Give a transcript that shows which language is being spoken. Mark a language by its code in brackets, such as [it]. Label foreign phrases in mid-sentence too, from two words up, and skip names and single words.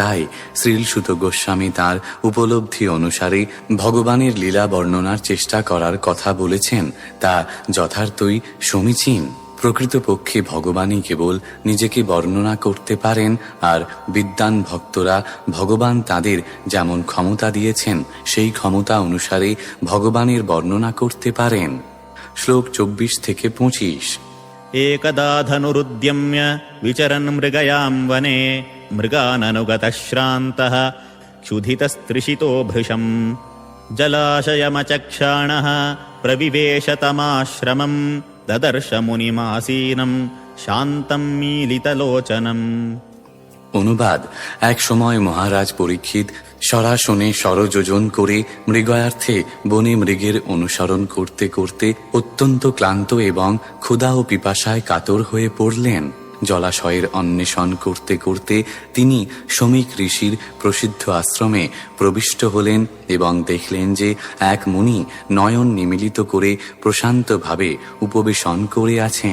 [bn] তাই শ্রীলসুত গোস্বামী তাঁর উপলব্ধি অনুসারে ভগবানের লীলা বর্ণনার চেষ্টা করার কথা বলেছেন, তা যথার্থই সমীচীন। প্রকৃতপক্ষে ভগবানই কেবল নিজেকে বর্ণনা করতে পারেন, আর বিদ্বান ভক্তরা ভগবান তাদের যেমন ক্ষমতা দিয়েছেন সেই ক্ষমতা অনুসারে ভগবানের বর্ণনা করতে পারেন। শ্লোক 24-25। [sa] एकदा धनुरुद्यम्य विचरन् मृगयां वने मृगाननुगतः श्रान्तः क्षुधितस्त्रिषितो भृशम् जलाशयमचक्षाणः प्रविवेश तमाश्रमम् ददर्श मुनिमासीनम् शान्तम् मीलितलोचनम्। [bn] অনুবাদ: এক সময় মহারাজ পরীক্ষিত সরাসনে সরযোজন করে মৃগয়ার্থে বনে মৃগের অনুসরণ করতে করতে অত্যন্ত ক্লান্ত এবং ক্ষুধা ও পিপাসায় কাতর হয়ে পড়লেন। জলাশয়ের অন্বেষণ করতে করতে তিনি শমীক ঋষির প্রসিদ্ধ আশ্রমে প্রবিষ্ট হলেন এবং দেখলেন যে এক মুনি নয়ন নিমীলিত করে প্রশান্তভাবে উপবেশন করে আছেন।